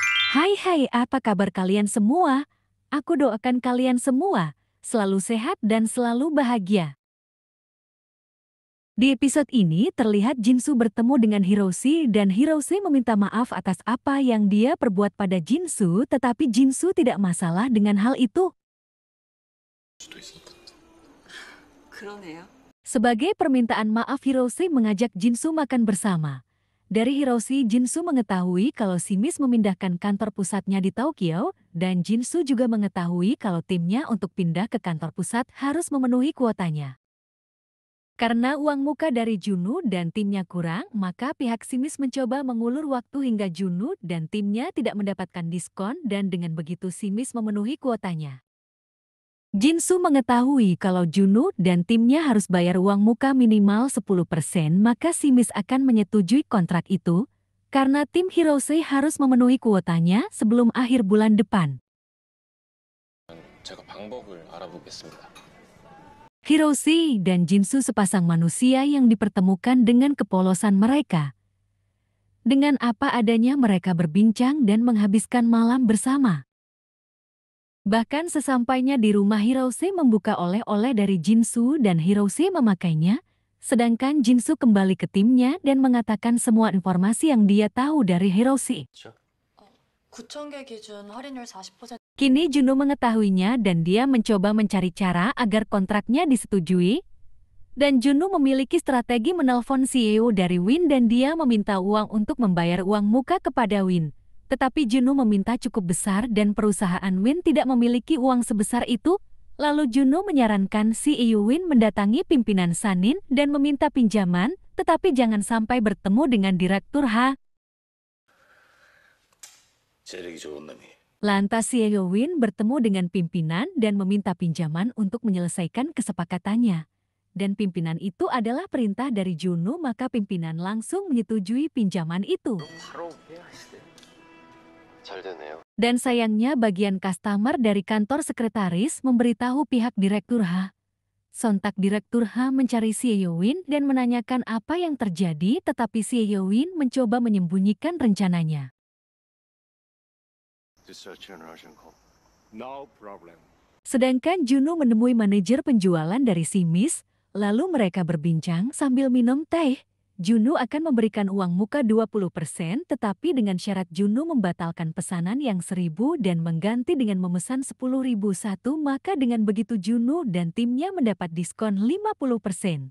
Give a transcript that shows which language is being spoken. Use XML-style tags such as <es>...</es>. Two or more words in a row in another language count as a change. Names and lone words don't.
<id>Hai, apa kabar kalian semua? Aku doakan kalian semua selalu sehat dan selalu bahagia. Di episode ini terlihat Jinsu bertemu dengan Hiroshi dan Hiroshi meminta maaf atas apa yang dia perbuat pada Jinsu, tetapi Jinsu tidak masalah dengan hal itu.</id> <ko>수도 있으니까. 그러네요.</ko> <id>Sebagai permintaan maaf, Hiroshi mengajak Jinsu makan bersama. Dari Hiroshi, Jinsu mengetahui kalau Simis memindahkan kantor pusatnya di Tokyo, dan Jinsu juga mengetahui kalau timnya untuk pindah ke kantor pusat harus memenuhi kuotanya. Karena uang muka dari Junu dan timnya kurang, maka pihak Simis mencoba mengulur waktu hingga Junu dan timnya tidak mendapatkan diskon, dan dengan begitu Simis memenuhi kuotanya. Jinsu mengetahui kalau Junu dan timnya harus bayar uang muka minimal 10%, maka Simis akan menyetujui kontrak itu, karena tim Hiroshi harus memenuhi kuotanya sebelum akhir bulan depan.</id> <ko>제가 방법을 알아보겠습니다.</ko> <id>Hiroshi dan Jinsu sepasang manusia yang dipertemukan dengan kepolosan mereka. Dengan apa adanya mereka berbincang dan menghabiskan malam bersama. Bahkan sesampainya di rumah, Hiroshi membuka oleh-oleh dari Jinsu dan Hiroshi memakainya, sedangkan Jinsu kembali ke timnya dan mengatakan semua informasi yang dia tahu dari Hiroshi.</id> <ko>그렇죠? 9,000개 기준 할인율 40%.</ko> <id>Kini Juno mengetahuinya dan dia mencoba mencari cara agar kontraknya disetujui. Dan Juno memiliki strategi menelpon CEO dari Win dan dia meminta uang untuk membayar uang muka kepada Win. Tetapi Juno meminta cukup besar dan perusahaan Win tidak memiliki uang sebesar itu. Lalu Juno menyarankan CEO Win mendatangi pimpinan Sanin dan meminta pinjaman, tetapi jangan sampai bertemu dengan Direktur H.</id> <ko>재력이 좋은 놈이.</ko> <id>Lantas CEO Win bertemu dengan pimpinan dan meminta pinjaman untuk menyelesaikan kesepakatannya. Dan pimpinan itu adalah perintah dari Juno, maka pimpinan langsung menyetujui pinjaman itu.</id> <ko>바로 잘 되네요.</ko> <id>Dan sayangnya bagian customer dari kantor sekretaris memberitahu pihak Direktur H. Sontak Direktur H mencari CEO Win dan menanyakan apa yang terjadi, tetapi CEO Win mencoba menyembunyikan rencananya.</id> <en>This is urgent call. No problem.</en> <id>Sedangkan Juno menemui manajer penjualan dari Simis, lalu mereka berbincang sambil minum teh. Juno akan memberikan uang muka 20%, tetapi dengan syarat Juno membatalkan pesanan yang 1.000 dan mengganti dengan memesan 10.001, maka dengan begitu Juno dan timnya mendapat diskon 50%.</id>